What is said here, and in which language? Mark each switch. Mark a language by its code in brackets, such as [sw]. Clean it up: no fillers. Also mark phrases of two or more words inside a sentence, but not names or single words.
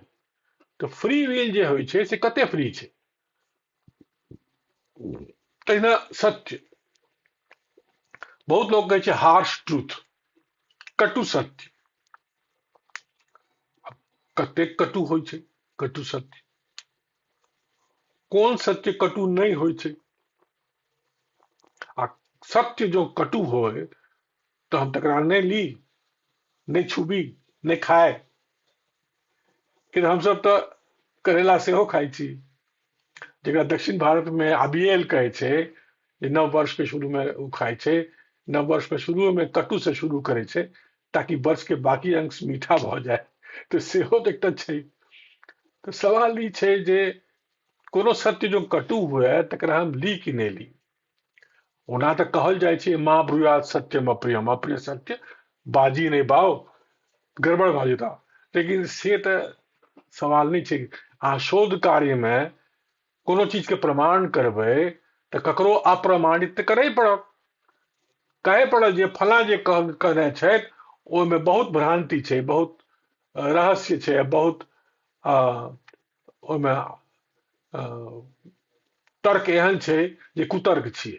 [mai] तो [en] free will [mai] जे होइ छै से कते फ्री छै। तहिना सत्य, बहुत लोग कहै छै [en] harsh truth, [mai] कटु सत्य। कते कटु होइ छै कटु सत्य, कोन सत्य कटु नहीं होइ छै। आ सत्य जो कटु होय तो हम तकरा नहीं ली, नहीं छुबी, नहीं खाए। कि हम सब तो करेला सेहो खाइ छी, जेकरा दक्षिण भारत में आबियल कहै छै, जे नव वर्ष के शुरू में वो खाइ छै। नव वर्ष के शुरू में कटु से शुरू करे छै ताकि वर्ष के बाकी अंश मीठा भ जाए। तो सेहो तो एकटा छै। तो सवाल ई छै जे कोनो सत्य जो कटु हुए तकरा हम ली कि नहीं ली। ओना तऽ कहल जाइ छै [sa] माँ ब्रूयात सत्यम अप्रियम, [mai] अप्रिय सत्य बाजी नहीं बाओ, गड़बड़ भऽ जेता। लेकिन से तऽ सवाल नहीं छै। अहाँ शोध कार्य में कोनो चीज के प्रमाण करबै तऽ ककरो अप्रमाणित तऽ करय पड़त, कहे पड़त जे फला जे कहने छथि ओहिमे बहुत भ्रांति छै, बहुत रहस्य छै, बहुत ओहिमे तर्क एहन छै जे कुतर्क छियै।